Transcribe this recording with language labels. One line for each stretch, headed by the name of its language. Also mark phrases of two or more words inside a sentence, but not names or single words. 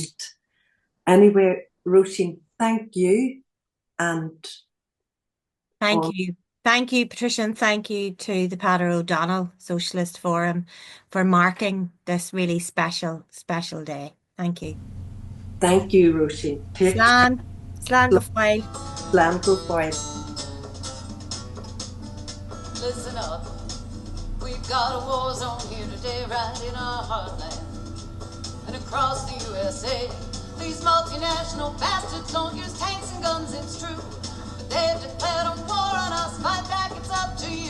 English: Anyway, Róisín, thank you. And thank you, Patricia, and thank you to the Peadar O'Donnell Socialist Forum for marking this really special day. Thank you. Thank you, Róisín.
Irish: Slán go fáil. Slán go fáil.
English: Listen up, we've got a war zone here today, right in our heartland. And across the USA, these multinational bastards don't use tanks and guns, it's true. But they've declared a war on us, fight back, it's up to you.